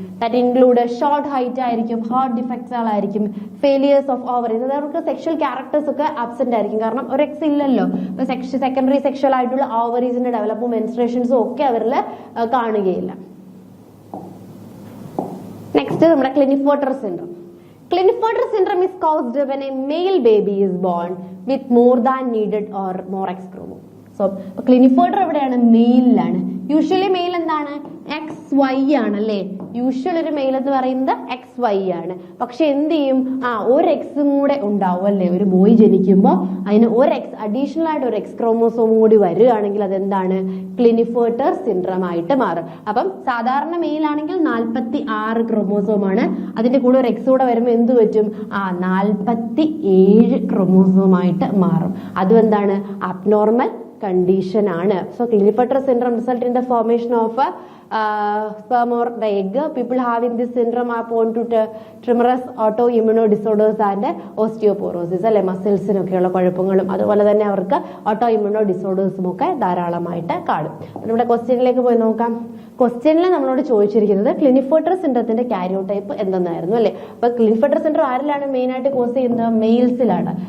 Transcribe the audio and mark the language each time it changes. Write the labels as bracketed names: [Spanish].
[English] that include [Malayalam] short height ആയിരിക്കും, heart ഡിഫക്ട്സുകളായിരിക്കും, [English] failures of ovaries, [Malayalam] അവർക്ക് sexual characters ഒക്കെ absent ആയിരിക്കും. കാരണം ഒരു X ഇല്ലല്ലോ. സെക്കൻഡറി സെക്ഷൽ ആയിട്ടുള്ള ഓവറീസിന്റെ ഡെവലപ്പും മെൻസ്ട്രേഷൻസും ഒക്കെ അവരിൽ കാണുകയില്ല. നെക്സ്റ്റ് നമ്മുടെ ക്ലിനിഫോർട്ടർ syndrome. [English] Klinefelter syndrome is caused when a male baby is born with more than needed or more X chromosome. [Malayalam] So ക്ലിനിഫോർട്ടർ എവിടെയാണ്, മെയിലാണ്. യൂഷ്വലി മെയിൽ എന്താണ്, XY ആണ് അല്ലെ. യൂഷ്വൽ ഒരു മെയിൽ എന്ന് പറയുന്നത് XY ആണ്. പക്ഷെ എന്ത് ചെയ്യും, ഒരു എക്സും കൂടെ ഉണ്ടാവും അല്ലെ, ഒരു ബോയ് ജനിക്കുമ്പോൾ അതിന് ഒരു എക്സ് അഡീഷണൽ ആയിട്ട് ഒരു X ക്രോമോസോം കൂടി വരികയാണെങ്കിൽ അതെന്താണ്, ക്ലിനിഫോർട്ടർ സിൻഡ്രം ആയിട്ട് മാറും. അപ്പം സാധാരണ മെയിൽ ആണെങ്കിൽ 46 ക്രോമോസോം ആണ്, അതിന്റെ കൂടെ ഒരു എക്സ് കൂടെ വരുമ്പോൾ എന്ത് പറ്റും, 47 ക്രോമോസോം ആയിട്ട് മാറും. അതും എന്താണ്, അബ്നോർമൽ condition ആണ്. [English] So Klinefelter syndrome result in the formation of sperm or the egg. People having this syndrome are prone to tremors, autoimmune disorders and osteoporosis. [Malayalam] അല്ലെ, മസിൽസിനൊക്കെയുള്ള കുഴപ്പങ്ങളും അതുപോലെ തന്നെ അവർക്ക് ഓട്ടോഇമ്യൂണോ ഡിസോർഡേഴ്സും ഒക്കെ ധാരാളമായിട്ട് കാണും. നമ്മുടെ ക്വസ്റ്റ്യനിലേക്ക് പോയി നോക്കാം. ക്വസ്റ്റ്യനിൽ നമ്മളോട് ചോദിച്ചിരിക്കുന്നത് ക്ലിനിഫോർട്ടർ സിൻഡ്രത്തിന്റെ കാരിയോടൈപ്പ് എന്തെന്നായിരുന്നു അല്ലെ. അപ്പൊ ക്ലിനിഫോർട്ടർ സിൻഡ്രം ആരിലാണ് മെയിൻ ആയിട്ട് കോസ് ചെയ്യുന്നത്, മെയിൽസിലാണ്.